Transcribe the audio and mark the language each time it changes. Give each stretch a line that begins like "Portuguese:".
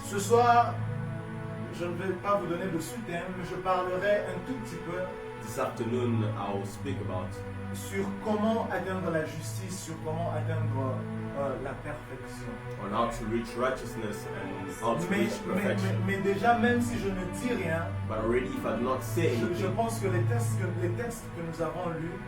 French: Ce soir, je ne vais pas vous donner de sous-thème, mais je parlerai un tout petit peu
English: This afternoon I will speak about
French: sur comment atteindre la justice, sur comment atteindre la perfection.
English: on how to reach righteousness and how to reach perfection.
French: Mais déjà, même si je ne dis rien,
English: But already if I do not say
French: je
English: anything,
French: pense que les textes que nous avons lus